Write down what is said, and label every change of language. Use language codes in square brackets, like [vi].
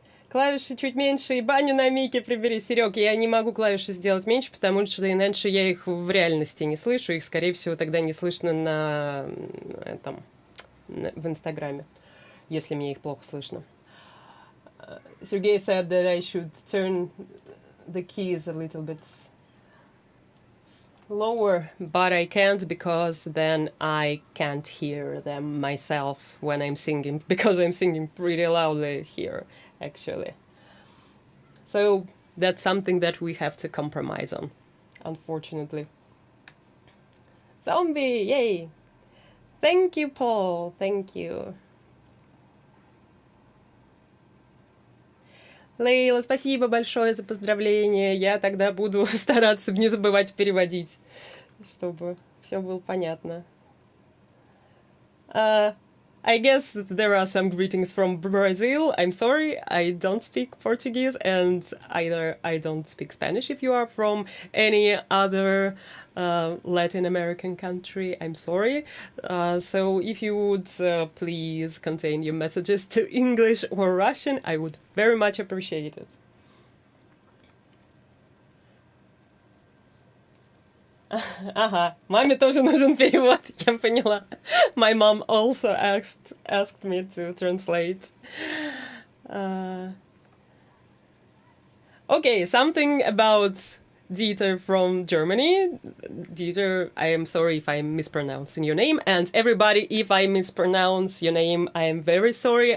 [ru] Клавиши чуть меньше и баню на мике прибери. Серег, я не могу клавиши сделать меньше, потому что иначе я их в реальности не слышу. Их, скорее всего, тогда не слышно на этом, в Инстаграме, если мне их плохо слышно. [en] Sergey said that I should turn the keys a little bit lower, but I can't because then I can't hear them myself when I'm singing, because I'm singing pretty loudly here, actually. So that's something that we have to compromise on, unfortunately. Zombie, yay! Thank you, Paul, thank you. [ru] Лейла, спасибо большое за поздравление. Я тогда буду стараться не забывать переводить, чтобы все было понятно. [en] I guess there are some greetings from Brazil. I'm sorry, I don't speak Portuguese, and either I don't speak Spanish. If you are from any other Latin American country, I'm sorry. So if you would please contain your messages to English or Russian, I would very much appreciate it. [ru] Ага, маме тоже нужен перевод, я поняла. [en] My mom also asked me to translate. Okay, something about Dieter from Germany. Dieter, I am sorry if I'm mispronouncing your name. And everybody, if I mispronounce your name, I am very sorry.